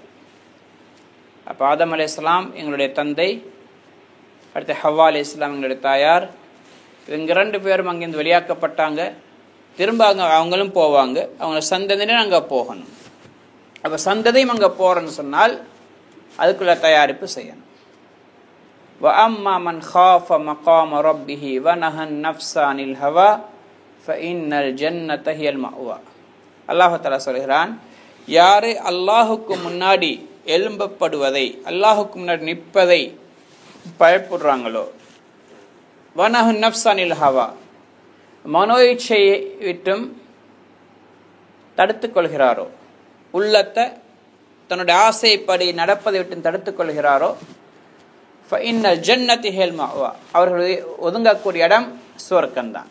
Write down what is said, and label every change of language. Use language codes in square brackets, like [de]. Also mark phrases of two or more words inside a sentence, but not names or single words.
[ta] அப்போ ஆதம் அலைஹிஸ்ஸலாம் எங்களுடைய தந்தை, அடுத்து ஹவ்வா அலைஹிஸ்ஸலாம் எங்களுடைய தாயார், இவங்க 2 பேரும் அங்கேருந்து வெளியாக்கப்பட்டாங்க. திரும்ப அவங்களும் போவாங்க, அவங்க சந்ததியும் அங்கே போகணும். அப்போ சந்ததியும் அங்கே போகிறேன்னு சொன்னால் அதுக்குள்ள தயாரிப்பு செய்யணும். [ar] وَأَمَّا مَنْ خَافَ مَقَامَ رَبِّهِ وَنَهَى النَّفْسَ عَنِ الْهَوَى فَإِنَّ الْجَنَّةَ هِيَ الْمَأْوَى. [ta] அல்லாஹ் தஆலா சொல்கிறான், யாரு அல்லாஹுக்கு முன்னாடி எழும்பப்படுவதை, அல்லாஹுக்கு முன்னாடி நிற்பதை பயப்படுறாங்களோ, [ar] ونهى النفس عن الهوى, [ta] மனோ இச்சையை விட்டும் தடுத்துக் கொள்கிறாரோ, உள்ளத்தை தன்னுடைய ஆசைப்படி நடப்பதை விட்டு தடுத்துக் கொள்கிறாரோ, [ar] فإن الجنة هي المأوى, [ta] அவர்கள் ஒதுங்கக்கூடிய இடம் சொர்க்கம்தான்.